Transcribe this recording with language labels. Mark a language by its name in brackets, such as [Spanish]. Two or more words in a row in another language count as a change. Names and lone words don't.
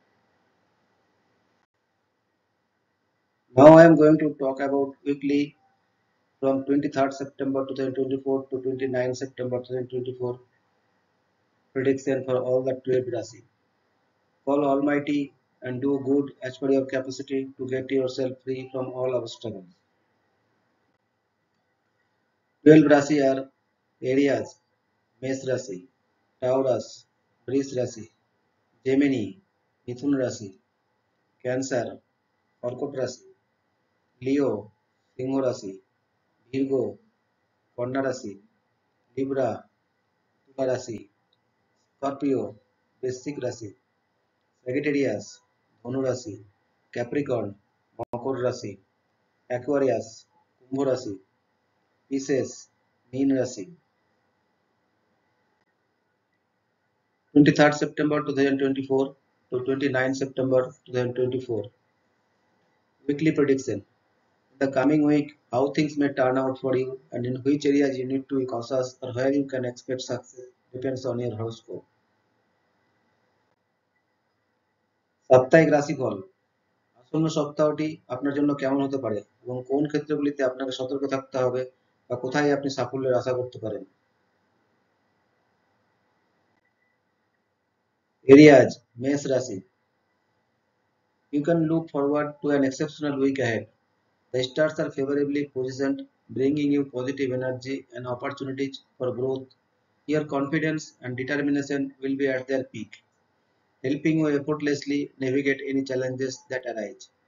[English] Now I am going to talk about weekly from 23rd September 2024 to 29th September 2024 prediction for all the 12 Rasi. Call Almighty and do good as per your capacity to get yourself free from all obstacles. 12 Rasi are areas [Hindi] मेष राशि, [English] टाउरस, [Hindi] वृष राशि, जेमिनी, मिथुन राशि, कैंसर, कर्कट राशि, लियो, सिंह राशि, virgo, कन्या राशि, लिब्रा, तुला राशि, स्कॉर्पियो, वृश्चिक राशि, सेजिटेरियस, धनु राशि, कैप्रिकॉर्न, मकर राशि, एक्वेरियस, कुंभ राशि, पिसेस, मीन राशि। [English] 23rd September 2024 to 29th September 2024 weekly prediction. The coming week, how things may turn out for you and in which areas you need to be cautious or where you can expect success depends on your horoscope. [Bangla] সাপ্তাহিক রাশিফল আসন্ন সপ্তাহটি আপনার জন্য কেমন হতে পারে এবং কোন ক্ষেত্রগুলিতে আপনাকে সতর্ক থাকতে হবে বা কোথায় আপনি সাফল্যের আশা করতে পারেন। এরিয়াজ মেষ রাশি [English] You can look forward to an exceptional week ahead. The stars are favorably positioned, bringing you positive energy and opportunities for growth. Your confidence and determination will be at their peak, helping you effortlessly navigate any challenges that arise.